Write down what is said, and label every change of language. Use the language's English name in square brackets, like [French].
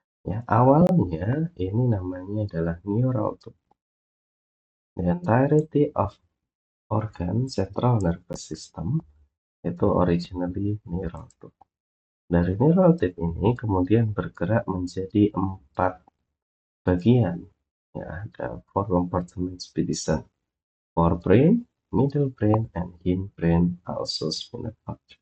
[Indonesian] Ya, awalnya ini namanya adalah neural tube. [English] The entirety of organ central nervous system itu originally neural tube. [Indonesian] Dari neural tube ini kemudian bergerak menjadi 4 bagian. Ya, ada 4 [English] compartments division. Forebrain, middle brain, and hindbrain also split up.